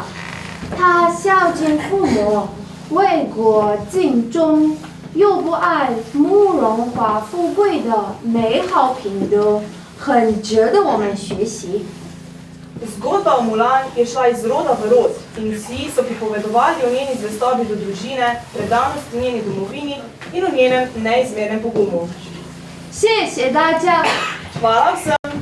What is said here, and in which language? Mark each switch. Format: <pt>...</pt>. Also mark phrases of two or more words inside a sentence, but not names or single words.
<zh>她孝敬父母，为国尽忠，又不爱慕荣华富贵的美好品德，很值得我们学习。</zh> <sl>Zgodba o Mulan je šla iz roda v rod in vsi so pripovedovali o njeni zvestobi do družine, predanosti njeni domovini in o njenem neizmernem pogumu.</sl> <zh>谢谢大家。</zh> <sl>Hvala vsem!</sl>